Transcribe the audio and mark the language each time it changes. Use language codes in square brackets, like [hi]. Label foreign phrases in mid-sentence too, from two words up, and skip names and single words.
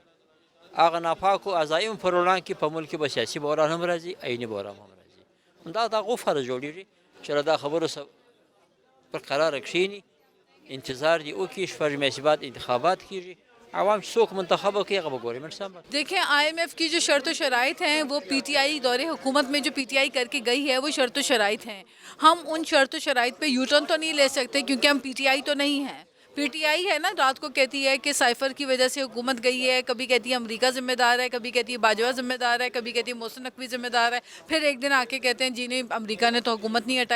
[ps] هغه ناپاکو عزایم پر وړاندې کې په ملک کې به سیاسي بحران هم راځي، آئیني بحران هم راځي. دا د هغو فرض جوړېږي چې له دا خبرو سره پر قراره کښېني، انتظار دي وکړي، شپږ میاشتې بعد انتخابات کېږي، عوام څوک منتخب ہوگی هغه به گورنمنٹ سنبھال. [ur] دیکھیں IMF کی جو شرط و شرائط ہیں وہ PTI دور حکومت میں جو PTI کر کے گئی ہے وہ شرط و شرائط ہیں. ہم ان شرط و شرائط پہ یو ٹرن تو نہیں لے سکتے کیونکہ ہم PTI تو نہیں ہیں. PTI ہے نا، رات کو کہتی ہے کہ سائفر کی وجہ سے حکومت گئی ہے، کبھی کہتی ہے امریکہ ذمہ دار ہے، کبھی کہتی ہے باجوہ ذمہ دار ہے، کبھی کہتی ہے محسن نقوی ذمہ دار ہے، پھر ایک دن آ کے کہتے ہیں جی نہیں امریکہ نے تو حکومت نہیں ہٹائی.